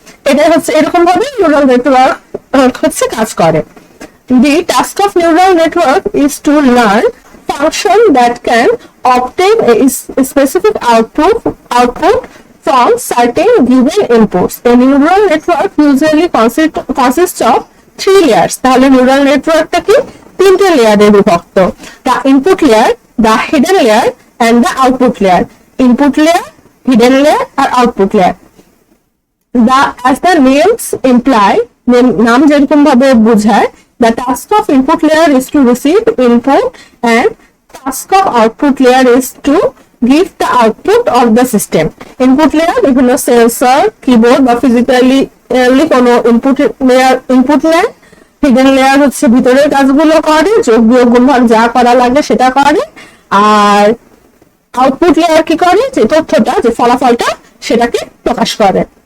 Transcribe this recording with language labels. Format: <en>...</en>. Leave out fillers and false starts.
<bn>এটা হচ্ছে এরকম ভাবে নিউরাল নেটওয়ার্ক হচ্ছে কাজ করে।</bn> <en>The task of neural network is to learn function that can obtain a specific output from certain given inputs. A neural network usually consists of 3 layers.</en> <bn>তাহলে neural নেটওয়ার্কটা কি 3টে লেয়ারে বিভক্ত।</bn> <en>The input layer, the hidden layer and the output layer. Input layer, hidden layer আর output layer. As the names imply,</en> <bn>নাম যেরকম ভাবে বোঝায়,</bn> <en>the task of input layer is to receive input and task of output layer is to give the output of the system.</en> <bn>Input layer বিভিন্ন sensor, keyboard বা physically কোনো input নেয়। Hidden layer হচ্ছে ভিতরের কাজগুলো করে, যোগ বিয়োগ গুণভাগ যা করা লাগে সেটা করে। আর আউটপুট লেয়ার কি করে? যে তথ্যটা, যে ফলাফলটা সেটাকে প্রকাশ করে।</bn>